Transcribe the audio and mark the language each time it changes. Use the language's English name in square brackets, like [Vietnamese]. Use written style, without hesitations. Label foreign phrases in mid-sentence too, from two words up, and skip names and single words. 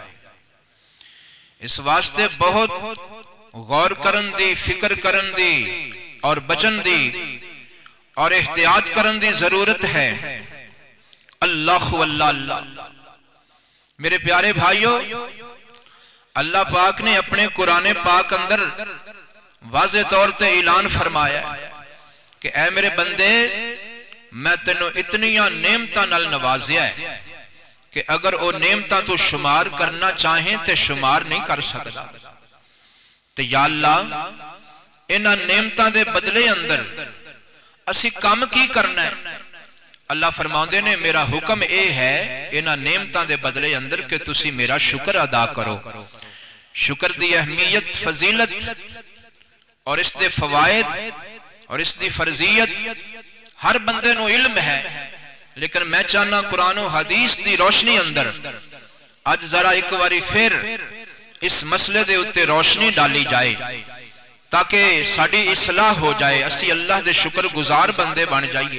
[Punjabi] اس واسطے بہت غور کرن دی، فکر کرن دی اور بچن دی اور احتیاط کرن دی ضرورت ہے۔ اللہ واللہ اللہ، میرے پیارے بھائیوں، اللہ پاک نے اپنے قرآن پاک اندر واضح طور تے اعلان فرمایا کہ اے میرے بندے، میں تینوں اتنیاں نعمتاں نال نوازیا ہے کہ اگر وہ نعمتاں تو شمار کرنا چاہیں تو شمار نہیں کر سکتا۔ تو یا اللہ، انہاں نعمتاں دے بدلے اندر اسی کام کی کرنا ہے؟ اللہ فرماؤندے نے میرا حکم اے ہے انہاں نعمتاں دے بدلے اندر کہ تسی میرا شکر ادا کرو۔ شکر دی اہمیت، فضیلت اور اس دے فوائد اور اس دی فرضیت ہر بندے نو علم ہے، لیکن میں چاہنا قرآن و حدیث دی روشنی اندر آج ذرا ایک واری پھر اس مسئلے دے اتے روشنی ڈالی جائے تاکہ ساڑی اصلاح ہو جائے، اسی اللہ دے شکر گزار بندے بن جائیے۔